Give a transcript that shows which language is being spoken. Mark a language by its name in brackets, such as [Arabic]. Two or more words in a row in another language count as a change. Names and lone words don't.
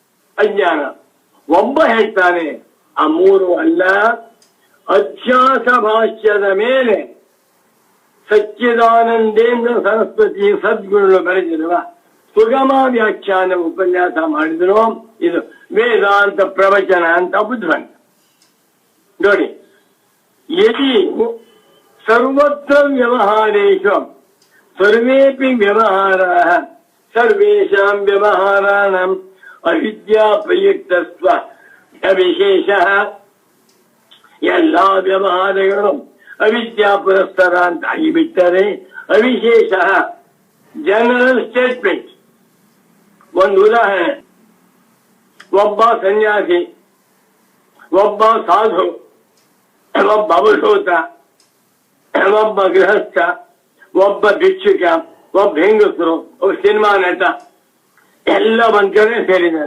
[Kannada] ಒಬ್ಬ ಹೇಳ್ತಾನೆ, ಆ 3 ಅಲ್ಲ, ಅಧ್ಯಾಸ ಭಾಷ್ಯದ ಮೇಲೆ ಸಚ್ಚಿದಾನಂದೇಂದ್ರ ಸರಸ್ವತಿ ಸದ್ಗುರುಗಳು ಬರೆದಿರುವ ಸುಗಮ ವ್ಯಾಖ್ಯಾನ ಉಪನ್ಯಾಸ ಮಾಡಿದ್ರು. ಇದು ವೇದಾಂತ ಪ್ರವಚನ ಅಂತ ಬುದ್ಧವಂತ ನೋಡಿ. [Sanskrit] ಯದಿ ಸರ್ವತ್ರ ವ್ಯವಹಾರೇಷು ಸರ್ವೇಪಿ ವ್ಯವಹಾರಾಃ ಸರ್ವೇಷಾಂ ವ್ಯವಹಾರಾಣಾಂ ಅವಿದ್ಯಾ ಪ್ರಯುಕ್ತತ್ವ ವಿಶೇಷಃ. [Kannada] ಎಲ್ಲಾ ವ್ಯವಹಾರಗಳು ಅವಿದ್ಯಾ ಪುರಸ್ತರ ಅಂತ ಆಗಿಬಿಟ್ಟರೆ ಅವಿಶೇಷ [English] general statement. [Kannada] ಒಂದು ಉದಾಹರಣೆ, ಒಬ್ಬ ಸನ್ಯಾಸಿ, ಒಬ್ಬ ಸಾಧು, ಒಬ್ಬ ಅವಧೂತ, ಒಬ್ಬ ಗೃಹಸ್ಥ, ಒಬ್ಬ ಭಿಕ್ಷುಕ, ಒಬ್ಬ ಹೆಂಗಸರು, ಒಬ್ಬ ಸಿನಿಮಾ ನಟ ಎಲ್ಲ ಒಂದ್ ಕಡೆ ಸೇರಿದ್ದಾರೆ.